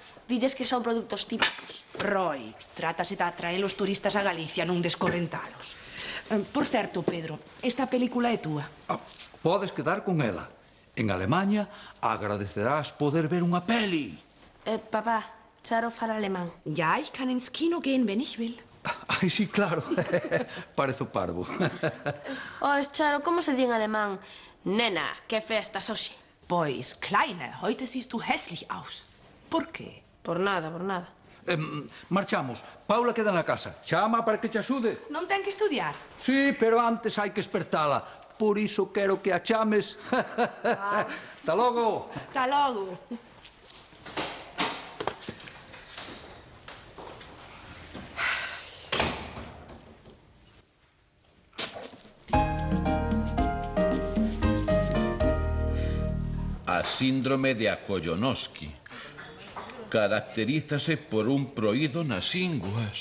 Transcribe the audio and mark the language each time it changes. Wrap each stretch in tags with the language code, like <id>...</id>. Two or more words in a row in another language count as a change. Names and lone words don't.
<gl>Dilles que son produtos típicos. Roy, trátase de atraer os turistas a Galicia, non descorrentalos. Por certo, Pedro, esta película é túa. Podes quedar con ela. En Alemanha agradecerás poder ver unha peli. Papá, Charo fala alemán.</gl> <de>Ja, ich kann ins Kino gehen, wenn ich will.</de> <gl>Ai, sí, claro. Parezo parvo. Charo, como se di en alemán? Nena, que festas hoxe? Pois,</gl> <de>Kleine, heute siehst du hässlich aus.</de> <gl>Por qué? Por nada, por nada. Marchamos. Paula queda na casa. Chama para que te axude. Non ten que estudiar? Sí, pero antes hai que espertala. Por iso quero que a chames. Hasta logo. Hasta logo. A síndrome de Akoyonoski caracterízase por un proído nas inguas.</gl>